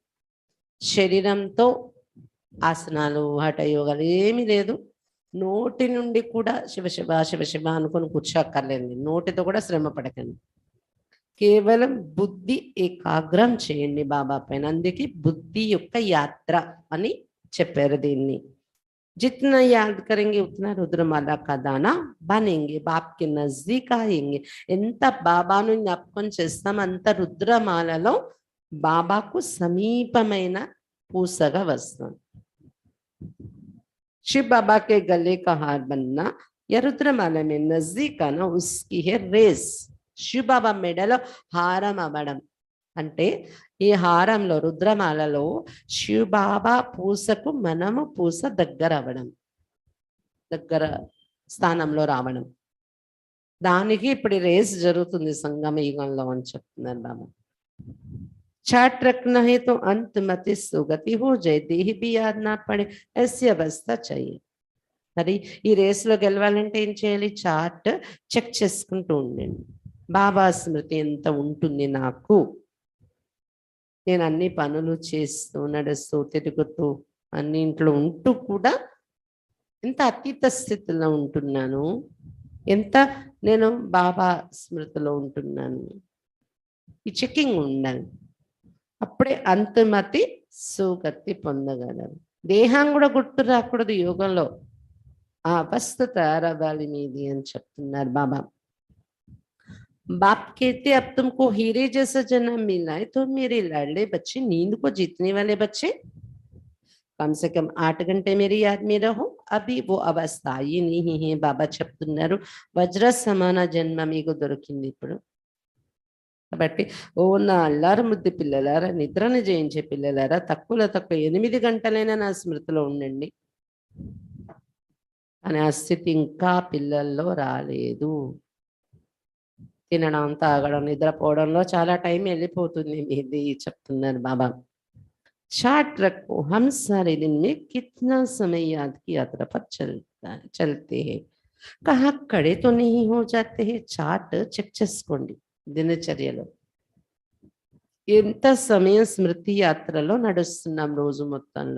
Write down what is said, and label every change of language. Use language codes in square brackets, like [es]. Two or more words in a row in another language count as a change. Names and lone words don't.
[te] శరీరంతో ఆసనాలు హఠయోగాలు ఏమీ లేదు. నోటి నుండి కూడా శివశివ శివశివ అనుకొని కూర్చోక్కర్లేదు, నోటితో కూడా శ్రమ పడకండి. కేవలం బుద్ధి ఏకాగ్రం చేయండి బాబా పైన. అందుకే బుద్ధి యొక్క యాత్ర అని చెప్పారు దీన్ని. [hi] जितना याद करेंगे उतना रुद्रमाला का दाना बनेंगे, बाप के नजदीक आएंगे. [te] ఎంత బాబాను జ్ఞాపకం చేస్తాం అంత రుద్రమాలలో బాబాకు సమీపమైన పూసగా వస్తాం. [hi] शिव बाबा के गले का हार बनना या रुद्रमाला में नजदीक आना उसकी है रेस. [te] शिव बाबा మెడలో హారం అవ్వడం అంటే ఈ హారంలో రుద్రమాలలో శివ బాబా పూసకు మనము పూస దగ్గర అవ్వడం, దగ్గర స్థానంలో రావడం, దానికి ఇప్పుడు రేస్ జరుగుతుంది సంగమ యుగంలో అని చెప్తున్నారు బాబా. [hi] चाट रखना है तो अंत मति सुगति हो जाए, देह भी याद ना पड़े, ऐसी अवस्था चाहिए. [te] మరి ఈ రేస్లో గెలవాలంటే ఏం చేయాలి? చార్ట్ చెక్ చేసుకుంటూ ఉండండి. బాబా స్మృతి ఎంత ఉంటుంది నాకు, నేను అన్ని పనులు చేస్తూ నడుస్తూ తిరుగుతూ అన్నింట్లో ఉంటూ కూడా ఎంత అతీత స్థితిలో ఉంటున్నాను, ఎంత నేను బాబా స్మృతిలో ఉంటున్నాను, ఈ చెకింగ్ ఉండాలి. అప్పుడే అంతిమతి సుగతి పొందగలరు. దేహం కూడా గుర్తు రాకూడదు యోగంలో, ఆ అవస్థ తయారవ్వాలి మీది అని చెప్తున్నారు బాబా. [hi] बाप कहते अब तुमको हीरे जैसा जन्म मिला है, तो मेरे लाडले बच्चे, नींद को जीतने वाले बच्चे, कम से कम 8 घंटे मेरी याद में रहो. अभी वो अवस्था ये नहीं है. [te] बाबा చెప్తున్నారు వజ్ర సమాన జన్మ మీకు దొరికింది ఇప్పుడు. కాబట్టి ఓ నా అల్లార ముద్దు పిల్లలారా, నిద్రను జయించే పిల్లలారా, తక్కువ 8 గంటలైనా నా స్మృతిలో ఉండండి. కానీ ఆ స్థితి ఇంకా పిల్లల్లో రాలేదు. తినడం తాగడం నిద్రపోవడంలో చాలా టైం వెళ్ళిపోతుంది మీది చెప్తున్నారు బాబా. [hi] चार्ट रखो, हम सारे दिन में कितना समय याद की यात्रा पर चलते हैं, कहाँ खड़े तो नहीं हो जाते हैं. [te] చార్ట్ చెక్ చేసుకోండి దినచర్యలో. ఎంత సమయం స్మృతి యాత్రలో నడుస్తున్నాం రోజు మొత్తంలో.